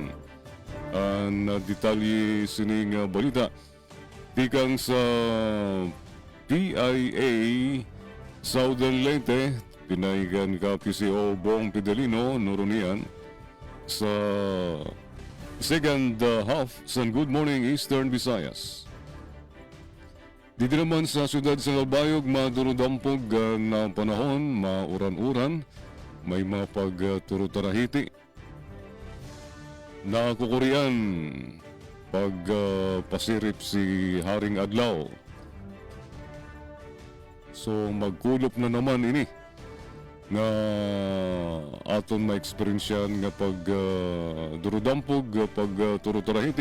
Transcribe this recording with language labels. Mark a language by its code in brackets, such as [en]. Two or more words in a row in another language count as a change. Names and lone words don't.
[war] Ang detalye sining balita tikang sa PIA Southern Leyte, pinaigan KPCO Buwang Pidarino Nurunian sa [en] second half [war] sa Good Morning Eastern Visayas. [tl] Dito naman [war] sa siyudad sa Calbayog, madurudampog na panahon, mauran-uran, may mga pagturutarahiti. Nakukurian pag pasirip si Haring Adlaw. So magkulop na naman ini nga aton ma-experiensyan nga pag durudampog, pag turutarahiti.